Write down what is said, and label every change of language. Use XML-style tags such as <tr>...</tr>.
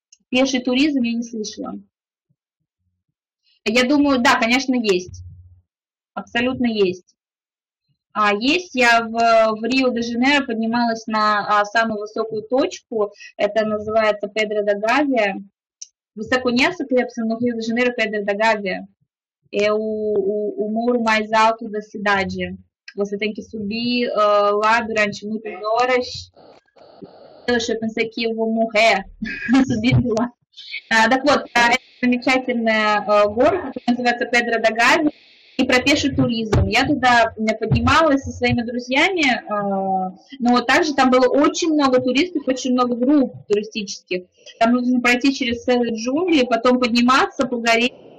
<ru>Пеший туризм я не слышала. Я думаю, да, конечно, есть. Абсолютно есть. Есть, я в Рио-де-Жанейро поднималась на самую высокую точку, это называется Педро да Гавия.</ru> <pt>Você conhece o Clepson no Rio de Janeiro, Pedra da Gávea? É o muro mais alto da cidade. Você tem que subir lá durante muitas horas. Eu pensei que eu vou morrer subindo lá.</pt> <ru>Так вот, это замечательная горка, называется Педро да Гавия, и про пеший туризм. Я туда поднималась со своими друзьями, но также там было очень много туристов, очень много групп туристических. Там нужно пройти через целые джунгли, потом подниматься по горе.</ru>